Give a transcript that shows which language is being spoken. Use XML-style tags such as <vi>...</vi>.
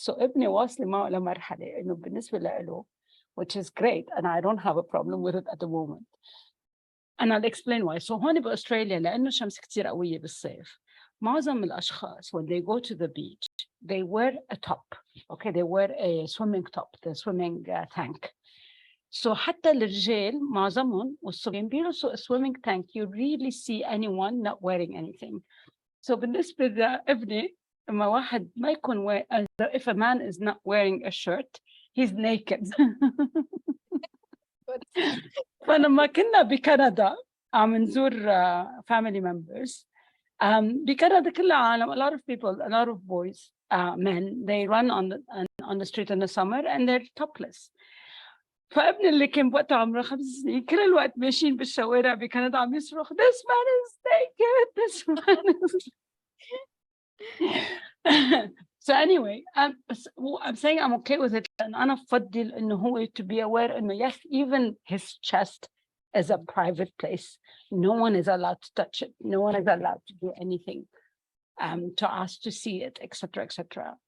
<en>So</en> <ar>ابني واصل معه لمرحلة إنه بالنسبة له,</ar> <en>which is great, and I don't have a problem with it at the moment. And I'll explain why. So</en> <ar>هون بأستراليا لأنه شمس كتير قوية بالصيف, معظم الأشخاص</ar> <en>when they go to the beach, they wear a top. Okay, they wear a swimming top, the swimming tank.</en> <ar>So حتى الرجال معظمهم والصبيان بيلبسوا</ar> <en>a swimming tank. You really see anyone not wearing anything. So</en> <ar>بالنسبة لابني لما واحد ما يكون</ar> <en>if a man is not wearing a shirt, he's naked.</en> <ar>فلما كنا بكندا عم نزور</ar> <en>family members,</en> <ar>بكندا كل العالم,</ar> <en>a lot of people, a lot of boys, men, they run on the street in the summer and they're topless.</en> <ar>فابني اللي كان بوقتها عمره 5 سنين كل الوقت ماشيين بالشوارع بكندا عم يصرخ</ar> <en>this man is naked, this man is. So anyway, I'm saying I'm okay with it. And</en> <ar>أنا بفضل إنه هو</ar> <en>to be aware إنه yes, even his chest is a private place. No one is allowed to touch it. No one is allowed to do anything, to ask to see it, etc., etc.</en>